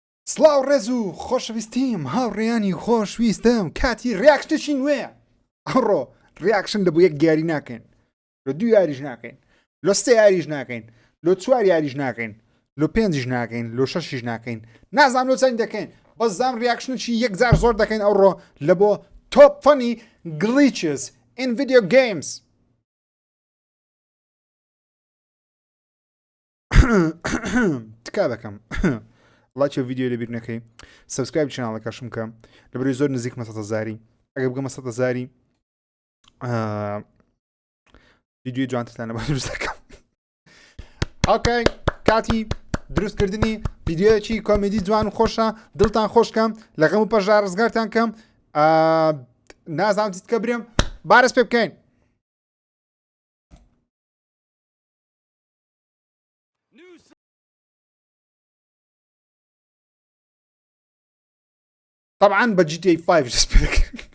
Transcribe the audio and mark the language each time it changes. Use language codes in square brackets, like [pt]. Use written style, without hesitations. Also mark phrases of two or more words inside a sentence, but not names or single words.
[ckb] سڵاو ڕێز و خۆشەویستیم هاوڕێیانی خۆشویستم کاتی ڕیاکشنێکی نوێیە ئەڕۆ ڕیاکشن لە بۆ یەک یاری ناکەین لە دوو یاریش ناکەین لە سێ یاریش ناکەین لە چوار یاریش ناکەین لە پێنجیش ناکەین لە شەشیش ناکەین نازانم لۆ چەند دەکەین بەس زانم ڕیاکشنێکی یەکجار زۆر دەکەین ئەوڕۆ لە بۆ تۆپ فەنی [en] glitches in video games [ckb] تکا دەکەم ڵایک ڤیدیۆ لەبیر نەکەی سەبسکرایب چناڵەکەشم کەم لەبەرەوەی زۆر نزیک مە 100,000 ئەگەر بگەمە 100,000 ڤیدیۆی جوانترتانە بە دروست دەکەم ئۆکەی کاتی دروستکردنی ڤیدیۆیەکی کۆمیدی جوان و خۆشە دڵتان خۆشکەم لە غەم و پەژار ڕزگارتان کەم نازانم چیت کە برێم بارەس پێ بکەین طبعا بە GTA 5 دەست پێ دەکەین